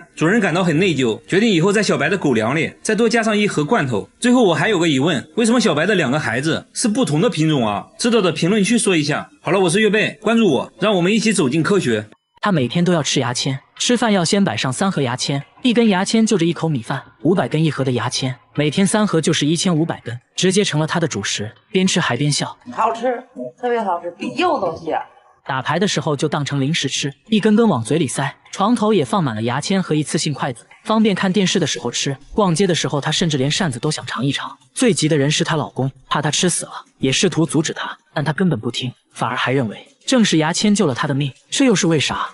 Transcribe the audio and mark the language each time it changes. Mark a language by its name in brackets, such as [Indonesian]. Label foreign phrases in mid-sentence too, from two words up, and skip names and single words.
[Chinese] 主人感到很內疚，決定以後在小白的狗糧裡再多加上1盒罐頭。最後我還有個疑問，為什麼小白的2個孩子是不同的品種啊？知道的評論區說一下。好了，我是月貝，關注我，讓我們一起走進科學。他每天都要吃牙籤，吃飯要先擺上3盒牙籤，1根牙籤就着1口米飯，500 根1 盒的牙籤，每天3盒就是1500根，直接成了他的主食，邊吃還邊笑。好吃，特別好吃，比柚子香。打牌的時候就當成零食吃，一根根往嘴裡塞。床頭也放滿了牙籤和一次性筷子，方便看電視的時候吃。逛街的時候，他甚至連扇子都想嘗一嘗。最急的人是她老公，怕她吃死了，也試圖阻止她，但她根本不聽，反而還認為正是牙籤救了她的命，這又是為啥？